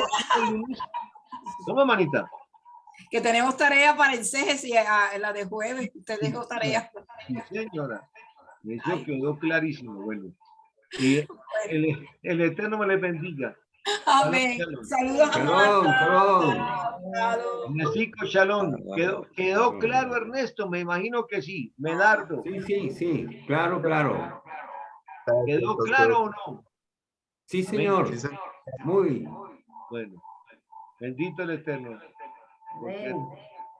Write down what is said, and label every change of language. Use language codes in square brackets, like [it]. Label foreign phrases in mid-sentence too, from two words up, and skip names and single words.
[es] ¿Cómo, manita? Que tenemos tarea para el exégesis, la de jueves. Te dejo tarea. Sí, señora. Eso quedó clarísimo. Bueno. Y el Eterno me les bendiga. Amén. Saludos a Shalom. Ernestico, shalom. ¿Quedó claro, Ernesto? Me imagino que sí. Medardo. Sí, claro. ¿Quedó claro o no? Sí, señor. Sí, señor. Muy. Bueno, bendito el Eterno. Porque Amén,